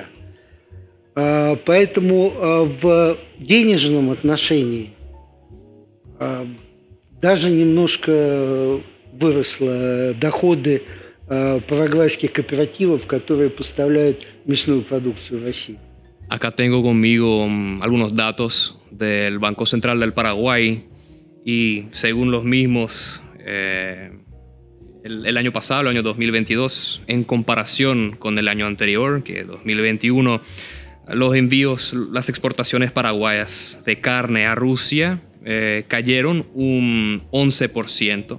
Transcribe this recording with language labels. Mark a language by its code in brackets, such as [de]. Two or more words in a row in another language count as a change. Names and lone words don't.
[ru] Поэтому в денежном отношении даже немножко выросли доходы парагвайских кооперативов, которые поставляют мясную продукцию в Россию. [es] Acá tengo conmigo algunos datos del Banco Central del Paraguay y según los mismos, el año pasado, el año 2022, en comparación con el año anterior, que es 2021, los envíos, las exportaciones paraguayas de carne a Rusia cayeron un 11%.